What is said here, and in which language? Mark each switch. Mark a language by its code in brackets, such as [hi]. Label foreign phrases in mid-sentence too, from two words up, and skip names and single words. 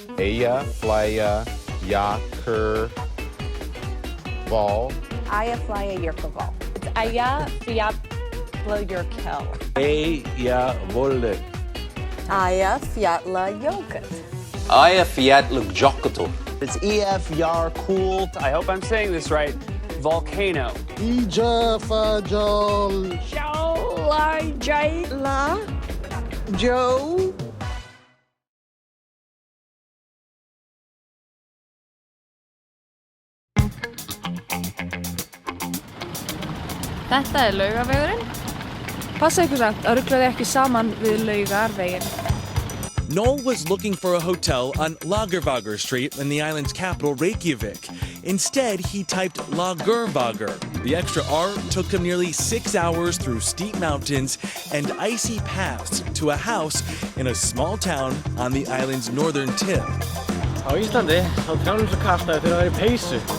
[en] Eyjafjallajökull. Eyjafjallajökull. It's Eyjafjallajökull. Eyjavolley. Eyjafjallajökull. Eyjafjallajökull. It's Eyjafjallajökull. I hope I'm saying this right. Volcano. Eyjafjallajökull. [is] Þetta Laugavegurinn. Passa ykkur samt að rugla þið ekki saman við Laugarveginn. [en] Noel was looking for a hotel on Lagervagur Street in the island's capital, Reykjavik. Instead, he typed Lagervagur. The extra R took him nearly 6 hours through steep mountains and icy paths to a house in a small town on the island's northern tip. [is] Á Íslandi, þá trjánum svo kalt að þau þurfa að vera í peysu.